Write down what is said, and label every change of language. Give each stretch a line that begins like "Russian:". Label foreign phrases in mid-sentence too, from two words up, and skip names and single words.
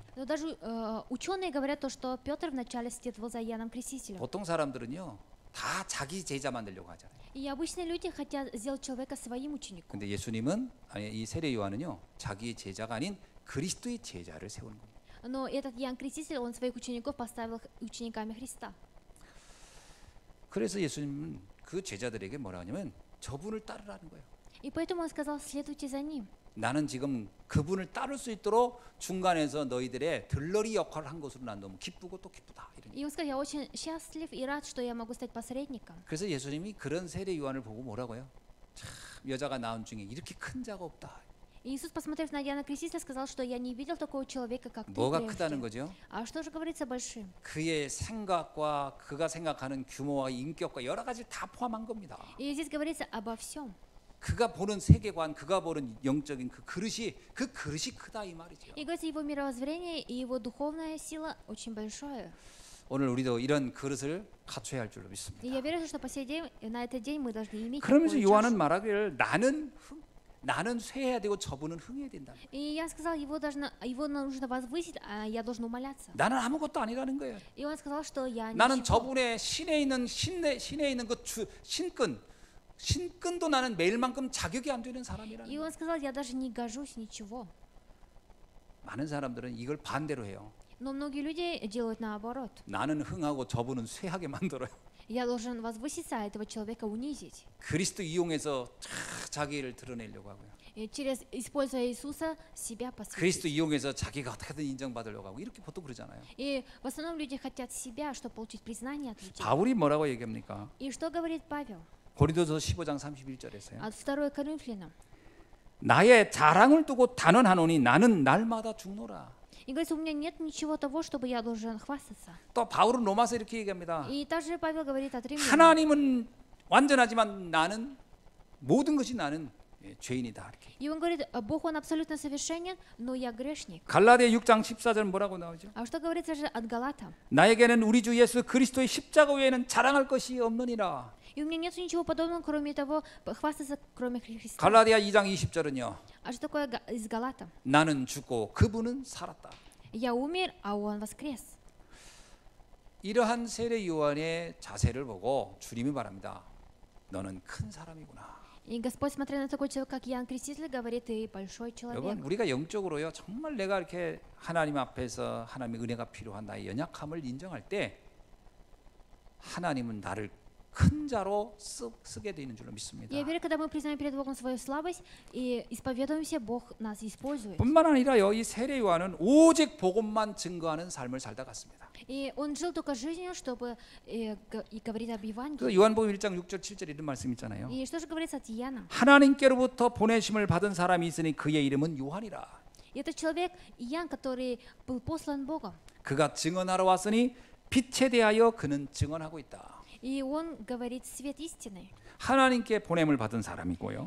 Russian: Но даже ученые говорят то, что Петр вначале следовал за Иоанном Крестителем.
Korean: 보통 사람들은요 다 자기 제자 만들려고 하잖아요.
Russian: И обычные люди хотят сделать человека своим учеником.
Korean: 근데 예수님은 아니 이 세례 요한은요 자기의 제자가 아닌 그리스도의 제자를 세우는 겁니다.
Russian: Но этот Иоанн Креститель, он своих учеников поставил учениками Христа.
Korean: 그래서 예수님은 그 제자들에게 뭐라 하냐면 저분을 따르라는 거예요.
Russian: И поэтому он сказал, следуйте за ним.
Korean: 나는 지금 그분을 따를 수 있도록 중간에서 너희들의 들러리 역할을 한 것으로 난 너무 기쁘고 또 기쁘다. 이런.
Russian: И он сказал, я очень счастлив и рад, что я могу стать посредником.
Korean: 그래서 예수님이 그런 세례 요한을 보고 뭐라고요? 참 여자가 낳은 중에 이렇게 큰 자가 없다.
Russian: И Иисус, посмотрев на Иоанна Крестителя, сказал, что я не видел такого человека, как ты
Korean: 뭐가 크다는
Russian: прежде.
Korean: 거죠?
Russian: А что же говорится большим?
Korean: 그의 생각과 그가 생각하는 규모와 인격과 여러 가지 다 포함한 겁니다.
Russian: И здесь говорится обо всем.
Korean: 그가 보는 세계관, 그가 보는 영적인 그 그릇이 크다 이 말이죠.
Russian: И говорится, его мировоззрение и его духовная сила очень большое.
Korean: 오늘 우리도 이런 그릇을 갖춰야 할 줄로
Russian: И
Korean: 믿습니다.
Russian: я верю, что по сей день, на этот день мы должны иметь
Korean: 그러면서
Russian: такую
Korean: 요한은
Russian: чашу.
Korean: 말하기를 나는 쇠해야 되고 저분은 흥해야 된다.
Russian: И я сказал, его нужно возвысить, а я должен умоляться.
Korean: 나는 아무것도 아니라는 거예요.
Russian: И он сказал, что я
Korean: 나는
Russian: ничего.
Korean: 저분의 신에 있는 그 신끈도 나는 매일만큼 자격이 안 되는 사람이라는
Russian: И
Korean: 거예요.
Russian: он сказал, я даже не гожусь ничего.
Korean: 많은 사람들은 이걸 반대로 해요.
Russian: Но многие люди делают наоборот.
Korean: 나는 흥하고 저분은 쇠하게 만들어요.
Russian: Я должен возвыситься, а этого человека унизить.
Korean: 그리스도 이용해서 자기를 드러내려고 하고요.
Russian: И используя Иисуса, себя посвятить.
Korean: 그리스도 이용해서 자기가 어떻게든 인정받으려고 하고 이렇게 보통 그러잖아요.
Russian: И в основном люди хотят себя, чтобы получить признание от людей.
Korean: 바울이 뭐라고 얘기합니까?
Russian: И что говорит Павел?
Korean: 고린도서 15장 31절에서요.
Russian: От 2 Коринфянам.
Korean: 나의 자랑을 두고 단언하노니 나는 날마다 죽노라.
Russian: И говорится, у меня нет ничего того, чтобы я должен хвастаться.
Korean: 또 바울은 로마서 이렇게 얘기합니다.
Russian: И также Павел говорит от римлян.
Korean: 하나님은 완전하지만 나는 모든 것이 나는 죄인이다. 이렇게.
Russian: И он говорит, Бог, он абсолютно совершенен, но я грешник.
Korean: 갈라디아 6장 14절 뭐라고 나오죠?
Russian: А что говорится же от Галатам?
Korean: 나에게는 우리 주 예수 그리스도의 십자가 외에는 자랑할 것이 없느니라.
Russian: И у меня нет ничего подобного, кроме того, хвастаться, кроме Христа.
Korean: 갈라디아 2장 20절은요.
Russian: А что такое из Галатам?
Korean: 나는 죽고 그분은 살았다.
Russian: Я умер, а он воскрес.
Korean: 이러한 세례 요한의 자세를 보고 주님이 말합니다. 너는 큰 사람이구나.
Russian: И Господь, смотря на такой человек, как Иоанн Креститель, говорит, ты большой человек.
Korean: 여러분 우리가 영적으로요 정말 내가 이렇게 하나님 앞에서 하나님의 은혜가 필요한 나의 연약함을 인정할 때 하나님은 나를 큰 자로 쓰게 되는 줄로 믿습니다.
Russian: Я верю, когда мы признаем перед Богом свою слабость и исповедуемся, Бог нас использует.
Korean: 뿐만 아니라요 이 세례 요한은 오직 복음만 증거하는 삶을 살다 갔습니다.
Russian: И он жил только жизнью, чтобы и говорить об
Korean: 그
Russian: Евангелии.
Korean: 요한복음 1장 6절 7절 이런 말씀 있잖아요.
Russian: И что же говорится от Иоанна?
Korean: 하나님께로부터 보내심을 받은 사람이 있으니 그의 이름은 요한이라.
Russian: И это человек Иоанн, который был послан Богом.
Korean: 그가 증언하러 왔으니 빛에 대하여 그는 증언하고 있다.
Russian: И он говорит свет истины.
Korean: 하나님께 보냄을 받은 사람이고요.